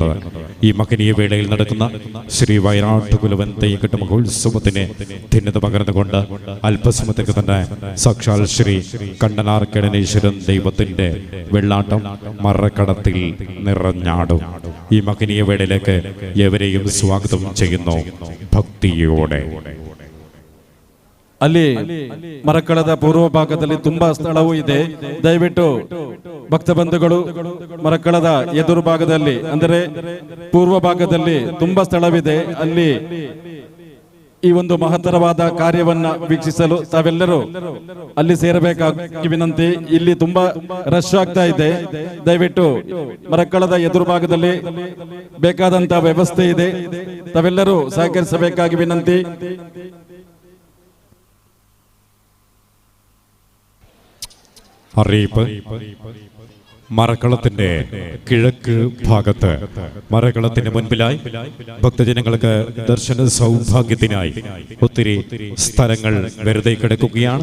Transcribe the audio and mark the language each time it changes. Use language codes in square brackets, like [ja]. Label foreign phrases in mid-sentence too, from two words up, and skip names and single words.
[ml] ഈ മഹനീയ വേളയിൽ നടക്കുന്ന ശ്രീ വയനാട്ടുകുലവൻ തെയ്യക്കെട്ട് മഹോത്സവത്തിന് ധന്യത പകർന്നുകൊണ്ട് അല്പസമയത്തേക്ക് തന്നെ സാക്ഷാൽ ശ്രീ കണ്ടനാർ കടനീശ്വരൻ ദൈവത്തിന്റെ വെള്ളാട്ടം മറക്കടത്തിൽ നിറഞ്ഞാടും. ഈ മഹനീയ വേളയിലേക്ക് എവരെയും സ്വാഗതം ചെയ്യുന്നു ഭക്തിയോടെ. [kn] ಅಲ್ಲಿ ಮರಕಳದ ಪೂರ್ವ ಭಾಗದಲ್ಲಿ ತುಂಬಾ ಸ್ಥಳವೂ ಇದೆ. ದಯವಿಟ್ಟು ಭಕ್ತ ಬಂಧುಗಳು ಮರಕಳದ ಎದುರು ಭಾಗದಲ್ಲಿ ಅಂದರೆ ಪೂರ್ವ ಭಾಗದಲ್ಲಿ ತುಂಬಾ ಸ್ಥಳವಿದೆ. ಅಲ್ಲಿ ಈ ಒಂದು ಮಹತ್ತರವಾದ ಕಾರ್ಯವನ್ನ ವೀಕ್ಷಿಸಲು ತಾವೆಲ್ಲರೂ ಅಲ್ಲಿ ಸೇರಬೇಕಾಗಿ ವಿನಂತಿ. ಇಲ್ಲಿ ತುಂಬಾ ರಶ್ ಆಗ್ತಾ ಇದೆ. ದಯವಿಟ್ಟು ಮರಕಳದ ಎದುರು ಭಾಗದಲ್ಲಿ ಬೇಕಾದಂತಹ ವ್ಯವಸ್ಥೆ ಇದೆ, ತಾವೆಲ್ಲರೂ ಸಹಕರಿಸಬೇಕಾಗಿ ವಿನಂತಿ. [ml] അറിയിപ്പ്. മറക്കളത്തിന്റെ കിഴക്ക് ഭാഗത്ത് മറക്കളത്തിന് മുൻപിലായി ഭക്തജനങ്ങൾക്ക് ദർശന സൗഭാഗ്യത്തിനായി ഒത്തിരി സ്ഥലങ്ങൾ വെറുതെ കിടക്കുകയാണ്.